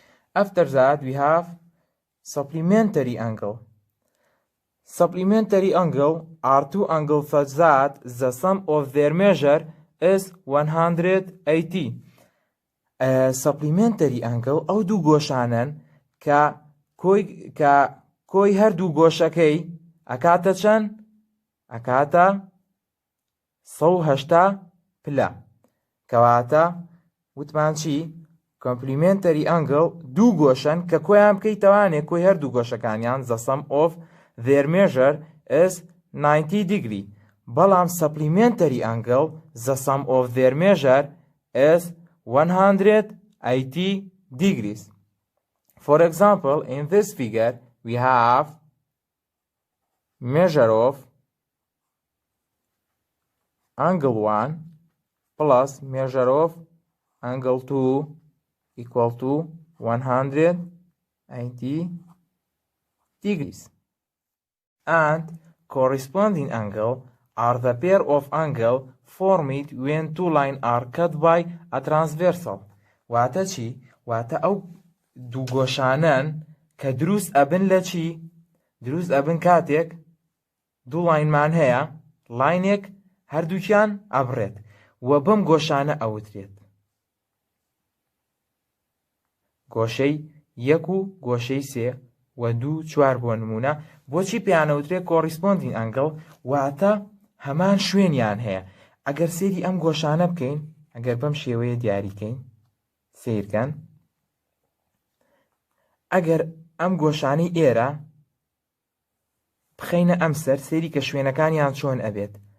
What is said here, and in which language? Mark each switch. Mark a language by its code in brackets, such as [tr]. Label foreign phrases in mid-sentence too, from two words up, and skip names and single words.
[en] After that, we have supplementary angle. Supplementary angle are two angles such that the sum of their measure is 180. Supplementary angle [ckb] ئەو دوو گۆشانن کە کۆی هەردوو گۆشەکەی ئەکاتە چەند؟ ئەکاتە 180 پلە. کەواتە وتمان چی؟ [en] Complementary angle [ckb] دوو گۆشن کە کۆیان بکەیتەوانێ کۆی هەردوو گۆشەکانیان [en] the sum of their measure is 90 degree. بەڵام supplementary angle the sum of their measure is 180 degrees. For example, in this figure we have measure of angle 1 plus measure of angle 2 equal to 180 degrees. And corresponding angle are the pair of angle formed when two lines are cut by a transversal. [ckb] واتە چی؟ واتە ئەو دوو گۆشانن کە دروست ئەبن لە چی؟ دروست ئەبن کاتێک دوو لاینمان هەیە، لاینێک هەردووکیان ئەبڕێت و بەم گۆشانە ئەوترێت گۆشەی 1 و گۆشەی 3 و 2 4 بۆ نمونە. بۆچی پێیانەوترێت [en] corresponding angle؟ [ckb] واتە هەمان شوێنیان هەیە. ئەگەر سێری ئەم گۆشانە بکەین، ئەگەر بەم شێوەیە دیاریکەین، سیرکەن، ئەگەر ئەم گۆشانەی ئێرە بخەینە ئەم سەر، سێری کە شوێنەکانیان چۆن ئەبێت.